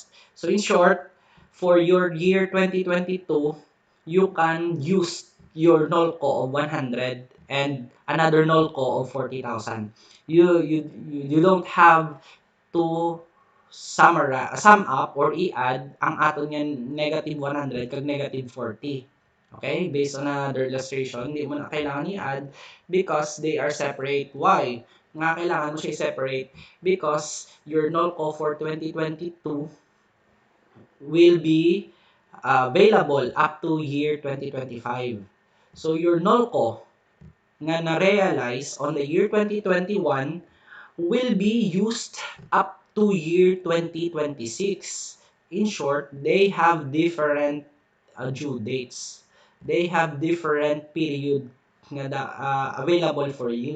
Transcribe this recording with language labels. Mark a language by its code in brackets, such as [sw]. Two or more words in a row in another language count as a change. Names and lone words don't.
[en] So, in short, for your year 2022, you can use your NOLCO of 100 and another NOLCO of 40,000. You don't have to sum up or i-add [hil] ang aton yan [en] negative 100 kag negative 40. Okay? Based on another illustration, [tl] hindi mo na kailangan i-add [en] because they are separate. Why? [hil] Nga kailangan mo siya [en] separate because your NOLCO for 2022 will be available up to year 2025. So your NOLCO nga na-realize on the year 2021 will be used up to year 2026. In short, they have different due dates. They have different period nga available for use.